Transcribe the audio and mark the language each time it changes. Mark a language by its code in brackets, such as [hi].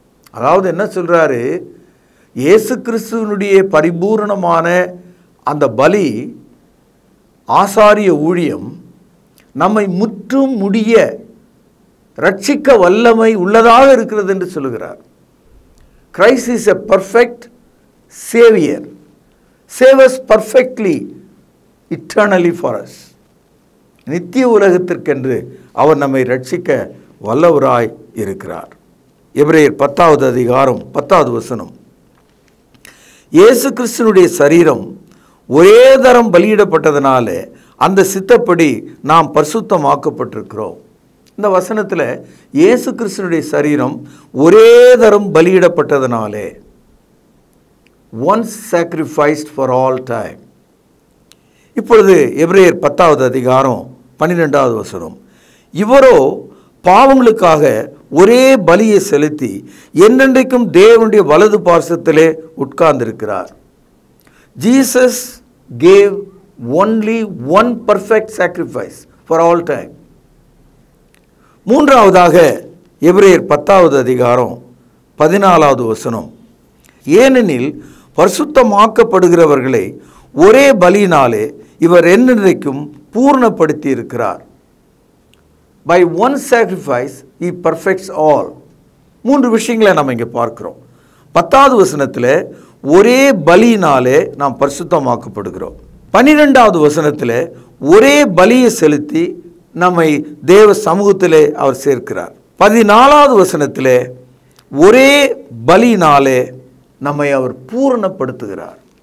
[ta] அதாவது என்ன சொல்றாரு, இயேசு கிறிஸ்துவனுடைய பரிபூரணமான அந்த பலி, ஆசாரிய ஊழியம் நம்மை முற்றும் முடிய ரட்சிக்க வல்லமை உள்ளதாக இருக்கிறது என்று சொல்லுகிறார். [en] Christ is a perfect savior, save us perfectly, eternally for us. [ta] நித்திய உலகத்திற்கென்று அவர் நம்மை ரட்சிக்க வல்லவராய் இருக்கிறார். எபிரேயர் 10வது அதிகாரம் 10வது வசனம். இயேசு கிறிஸ்துனுடைய சரீரம் ஒரே தரம் பலியிடப்பட்டதனால அந்த சித்தப்படி நாம் பரிசுத்தமாக்கப்பட்டிருக்கிறோம். இந்த வசனத்தில் இயேசு கிறிஸ்துனுடைய சரீரம் ஒரே தரம் பலியிடப்பட்டதனாலே, [en] once sacrificed for all time. [ta] இப்பொழுது எபிரேயர் 10வது அதிகாரம் 12வது வசனம். இவரோ பாவங்களுக்காக ஒரே பலியை செலுத்தி என்றென்றைக்கும் தேவனுடைய வலது பார்சத்திலே உட்கார்ந்திருக்கிறார். [en] Jesus gave only one perfect sacrifice for all time. [ta] மூன்றாவதாக எபிரேயர் 10வது அதிகாரம் 14வது வசனம். ஏனெனில் பரிசுத்தமாக்கப்படுகிறவர்களை ஒரே பலியினாலே இவர் என்றென்றைக்கும் பூர்ணப்படுத்தி இருக்கிறார். [en] By one sacrifice he perfects all. [ta] 3 விஷயங்களை நம்ம இங்கே பார்க்கிறோம். 10வது வசனத்தில் ஒரே பலியினாலே நாம் பரிசுத்தமாக்கப்படுகிறோம். 12வது வசனத்தில் ஒரே பலியை செலுத்தி நம்மை தேவ சமூகத்திலே அவர் சேர்க்கிறார். 14வது வசனத்தில் ஒரே பலியினாலே நம்மை அவர் பூரணப்படுத்துகிறார்.